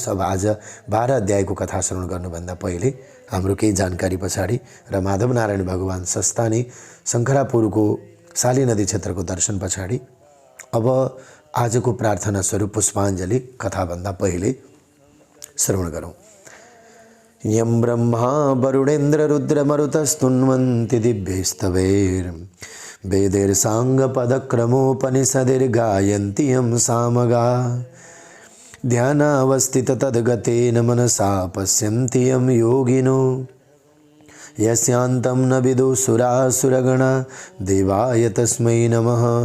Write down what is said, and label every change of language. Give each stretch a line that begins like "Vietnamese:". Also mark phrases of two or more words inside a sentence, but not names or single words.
Nepali: अब आज 12 अध्यायको कथा श्रवण गर्नुभन्दा पहिले हाम्रो केही जानकारी पछाडि र माधव नारायण भगवान स्वस्थानी शङ्खरापुरको साली नदी क्षेत्रको दर्शन पछाडि अब आजको प्रार्थना स्वरूप पुष्पाञ्जली कथाभन्दा पहिले श्रवण गरौँ।
Sanskrit: यं ब्रह्मा वरुणेन्द्र रुद्रमरुतस्तुन्वन्ति दिव्यैस्तवैर् वेदैर्साङ्गपदक्रमोपनिषदैर्गायन्ति यं सामगा ध्यानावस्थिततद्गतेन मनसा पश्यन्ति यं योगिनो यस्यान्तं न विदुसुरासुरगणा देवाय तस्मै नमः।